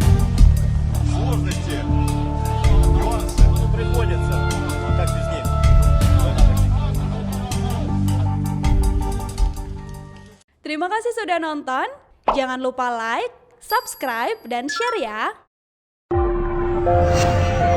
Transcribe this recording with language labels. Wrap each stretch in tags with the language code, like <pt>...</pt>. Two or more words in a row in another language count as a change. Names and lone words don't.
<ru>Сложности, нюансы. Приходится. Но как без них? Война как без них.</ru> <id>Terima kasih sudah nonton. Jangan lupa like, subscribe, dan share ya.</id>